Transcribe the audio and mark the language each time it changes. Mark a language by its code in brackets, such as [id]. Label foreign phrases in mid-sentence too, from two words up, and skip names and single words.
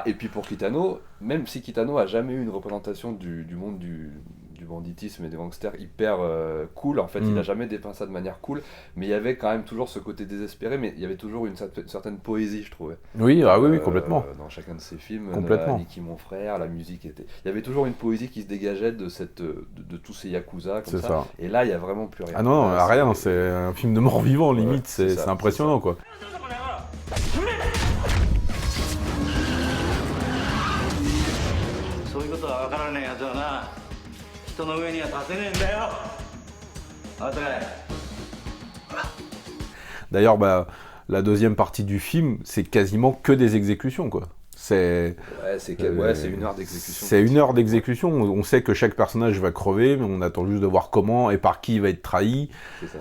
[fr] Et puis pour Kitano, même si Kitano a jamais eu une représentation du monde du banditisme et des gangsters hyper cool, en fait, il a jamais dépeint ça de manière cool, mais il y avait quand même toujours ce côté désespéré, mais il y avait toujours une certaine poésie, je trouvais. Oui, ah oui, complètement. Dans chacun de ces films, Complètement. Niki mon frère, la musique était... Il y avait toujours une poésie qui se dégageait de tous ces Yakuza, comme C'est ça. Et là, il y a vraiment plus rien. Ah non, Là, rien, c'est un film de mort-vivant, Ouais, limite, c'est c'est ça, impressionnant, quoi. [ja] そういうことは分からねえやつはな人の上には立てねえんだよあたかい [fr] D'ailleurs, la deuxième partie du film, c'est quasiment que des exécutions, quoi. C'est c'est une heure d'exécution. C'est une heure d'exécution. On sait que chaque personnage va crever, mais on attend juste de voir comment et par qui il va être trahi. C'est ça.